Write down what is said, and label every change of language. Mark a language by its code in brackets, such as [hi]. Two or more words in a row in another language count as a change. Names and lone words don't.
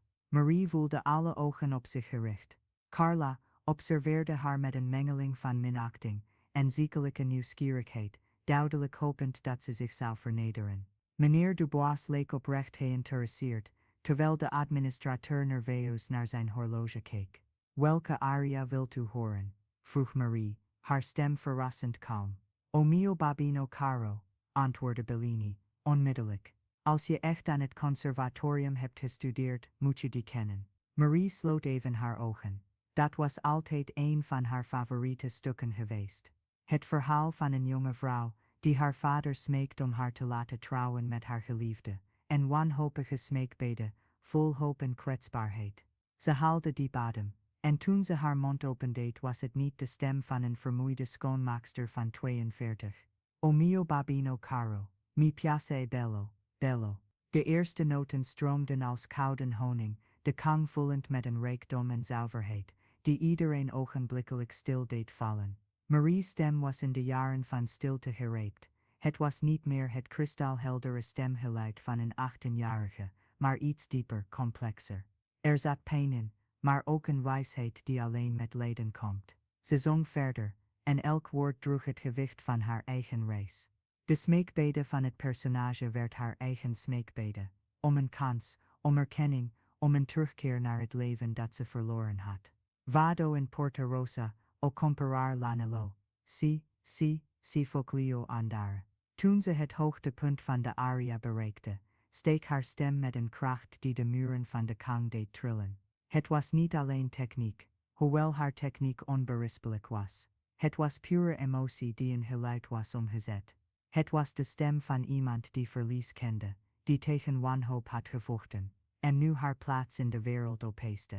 [nl] Marie voelde alle ogen op zich gericht. Carla observeerde haar met een mengeling van minachting en ziekelijke nieuwsgierigheid, duidelijk hopend dat ze zich zou vernederen. Meneer Dubois leek oprecht geïnteresseerd, terwijl de administrateur nerveus naar zijn horloge keek. Welke aria wilt u horen? vroeg Marie, haar stem verrassend kalm. O mio babino caro, antwoordde Bellini, onmiddellijk. Als je echt aan het conservatorium hebt gestudeerd, moet je die kennen. Marie sloot even haar ogen. Dat was altijd een van haar favoriete stukken geweest. Het verhaal van een jonge vrouw, die haar vader smeekt om haar te laten trouwen met haar geliefde, en wanhopige smeekbeden, vol hoop en kwetsbaarheid. Ze haalde diep adem, en toen ze haar mond opendeed was het niet de stem van een vermoeide schoonmaakster van 42. [it] O mio babino caro, mi piace bello, bello. [nl] De eerste noten stroomden als koude honing, de kang voelend met een rijkdom en zuiverheid, die iedereen ogenblikkelijk stil deed vallen. Marie's stem was in de jaren van stilte gerijpt. Het was niet meer het kristalheldere stemgeluid van een 18-jarige, maar iets dieper, complexer. Er zat pijn in, maar ook een wijsheid die alleen met lijden komt. Ze zong verder, en elk woord droeg het gewicht van haar eigen reis. De smeekbede van het personage werd haar eigen smeekbede, om een kans, om erkenning, om een terugkeer naar het leven dat ze verloren had. [it] Vado in Porta Rosa, o comparar l'anello, si foglio andare. [nl] Toen ze het hoogtepunt van de aria bereikte, steeg haar stem met een kracht die de muren van de kang deed trillen. Het was niet alleen techniek, hoewel haar techniek onberispelijk was. Het was pure emotie die in geluid was omgezet. Het was de stem van iemand die verlies kende, die tegen wanhoop had gevochten, en nu haar plaats in de wereld opeiste.